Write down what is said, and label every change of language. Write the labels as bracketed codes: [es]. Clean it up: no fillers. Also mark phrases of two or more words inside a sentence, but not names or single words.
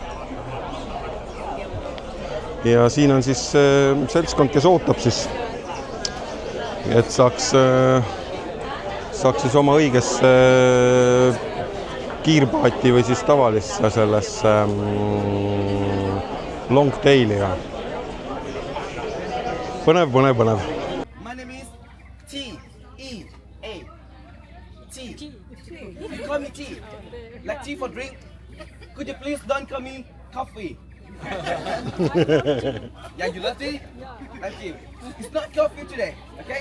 [et] Ja siin on siis seltskond, kes ootab siis, et saaks siis oma õigesse kiirpaati või siis tavalisse sellesse [en] long taili. [et] Põnev. [en] My name is T-E-A. T. You call me T. Like tea for drink. Could you please don't call me coffee? Yeah, you love tea? Thank you. It's not coffee today, okay?